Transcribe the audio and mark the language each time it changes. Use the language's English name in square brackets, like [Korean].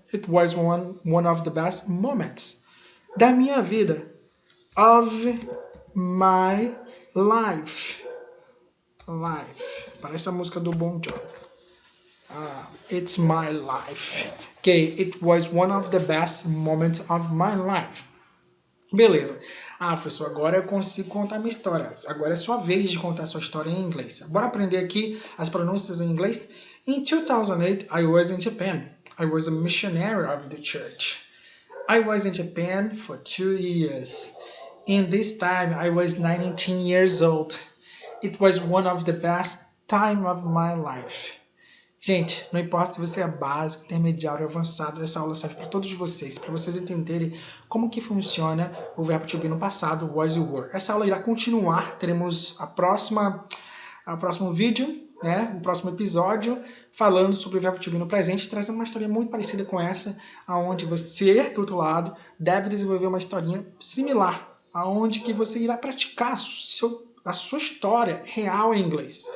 [English] It was one of the best moments [Portuguese] da minha vida. [English] Of my life. [Portuguese] Parece a música do Bon Jovi. [English] It's my life. Okay, it was one of the best moments of my life. [Portuguese] Beleza. Professor, agora eu consigo contar minha história. Agora é sua vez de contar sua história em inglês. Bora aprender aqui as pronúncias em inglês? [English] In 2008, I was in Japan. I was a missionary of the church. I was in Japan for 2 years. In this time, I was 19 years old. It was one of the best time of my life. [Portuguese] Gente, não importa se você é básico, intermediário ou avançado, essa aula serve para todos vocês, para vocês entenderem como que funciona o verbo to be no passado, was e were. Essa aula irá continuar, teremos o próximo vídeo, né, o próximo episódio, falando sobre o verbo to be no presente, trazendo uma história muito parecida com essa, onde você, do outro lado, deve desenvolver uma historinha similar, onde que você irá praticar a sua história real em inglês.